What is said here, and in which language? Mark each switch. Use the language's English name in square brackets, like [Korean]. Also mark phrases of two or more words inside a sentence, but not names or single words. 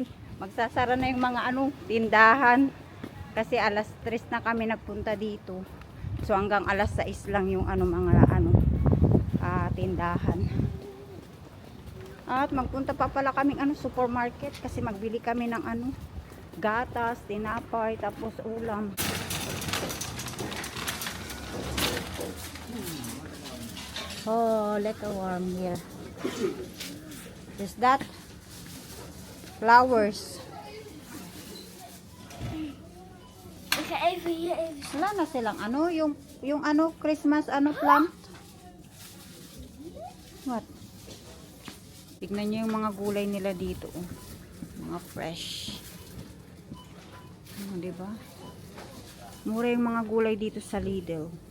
[Filipino] Magsasara na yung mga ano, tindahan. Kasi alas 3 na kami nagpunta dito. So hanggang alas 6 lang yung ano, mga ano, tindahan. At magpunta pa pala kaming ano, supermarket kasi magbili kami ng ano, gatas, tinapay, tapos ulam. [English] Oh, little warm here. Is that flowers? [Dutch] Ik ga even hier even. [Filipino] Wala na silang ano, yung ano, Christmas ano, plant. [English] What? [Filipino] Tignan nyo yung mga gulay nila dito. Oh. Mga fresh. Diba? Mura yung mga gulay dito sa Lidl.